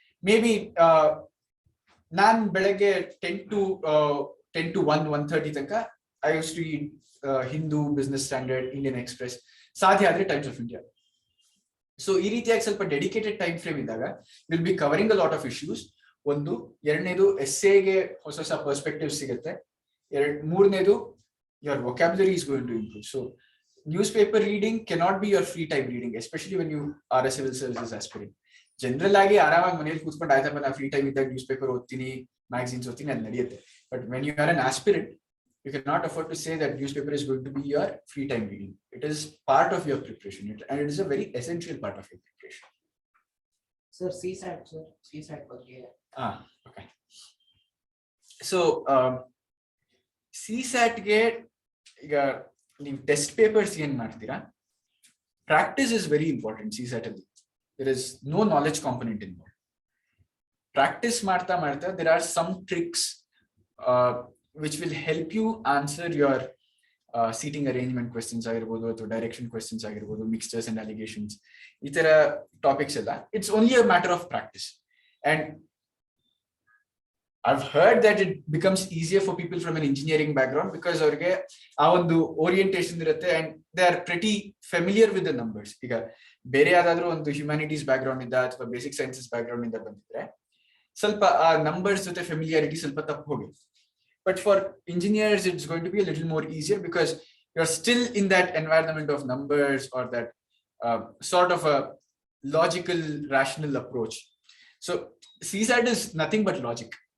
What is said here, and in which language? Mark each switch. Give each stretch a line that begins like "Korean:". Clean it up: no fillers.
Kannada: May B non ಬೆಳಗ್ಗೆ 10 to 1:30 ತನಕ
English: I use to read
Kannada: Hindu, business standard, Indian express, ಸಾಧ್ಯ ಆದ್ರೆ ಟೈಮ್ಸ್ ಆಫ್ ಇಂಡಿಯಾ. ಸೊ ಈ ರೀತಿಯಾಗಿ ಸ್ವಲ್ಪ ಡೆಡಿಕೇಟೆಡ್ ಟೈಮ್ ಫ್ರೇಮ್ ಇದ್ದಾಗ
English: Will be covering a lot of issues.
Kannada: ಒಂದು. ಎರಡನೇದು ಎಸ್ಸೆಗೆ ಹೊಸ ಹೊಸ ಪರ್ಸ್ಪೆಕ್ಟಿವ್ ಸಿಗುತ್ತೆ. ಮೂರನೇದು
English: your vocabulary is going to improve. So newspaper reading cannot be your free time reading, especially when you are a civil services aspirant.
Kannada: General ಆಗಿ ಆರಾಮಾಗಿ ಮನೇಲಿ ಕೂತ್ಕೊಂಡು ಆಯ್ತಪ್ಪ ನಾ ಫ್ರೀ ಟೈಮ್ ಇದ್ದಾಗ ನ್ಯೂಸ್ ಪೇಪರ್ ಓದ್ತೀನಿ, ಮ್ಯಾಗಝಿನ್ಸ್ ಓದ್ತೀನಿ, ಅದು ನಡೆಯುತ್ತೆ.
English: But when you are an aspirant, you cannot afford to say that newspaper is going to be your free time reading. It is part of your preparation, and it is a very essential part of your preparation.
Kannada: Sir, CSAT ಬಗ್ಗೆ.
English: Okay.
Kannada: So CSAT ಗೆ ಈಗ ನೀವು test papers ಏನ್ ಮಾಡ್ತೀರಾ,
English: Practice is very important. CSAT ಅಲ್ಲಿ there is no knowledge component involved. Practice
Kannada: marta
English: there are some tricks which will help you answer your seating arrangement questions
Kannada: ಆಗಿರಬಹುದು, ಅಥವಾ
English: direction questions
Kannada: ಆಗಿರಬಹುದು,
English: mixtures and allegations,
Kannada: ಈ ತರ topics ಎಲ್ಲ.
English: It's only a matter of practice, and I've heard that it becomes easier for people from an engineering background because
Kannada: ಅವ್ರಿಗೆ ಆ ಒಂದು orientation ಇರುತ್ತೆ
English: and they are pretty familiar with the numbers.
Kannada: ಈಗ ಬೇರೆ ಯಾವ್ದಾದ್ರು ಒಂದು ಹ್ಯುಮ್ಯಾನಿಟೀಸ್ ಬ್ಯಾಕ್ ಗ್ರೌಂಡ್ ಇಂದ ಅಥವಾ ಬೇಸಿಕ್ ಸೈನ್ಸಸ್ ಬ್ಯಾಕ್ ಗ್ರೌಂಡ್ ಇಂದ ಬಂದಿದ್ರೆ ಸ್ವಲ್ಪ ಆ ನಂಬರ್ಸ್ ಜೊತೆ ಫೆಮಿಲಿಯಾರಿಟಿ ಸ್ವಲ್ಪ ತಪ್ಪು ಹೋಗುತ್ತೆ.
English: But for engineers it's going to be a little more easier because you are still in that environment of numbers or that sort of a logical rational approach. So CSAT is nothing but logic.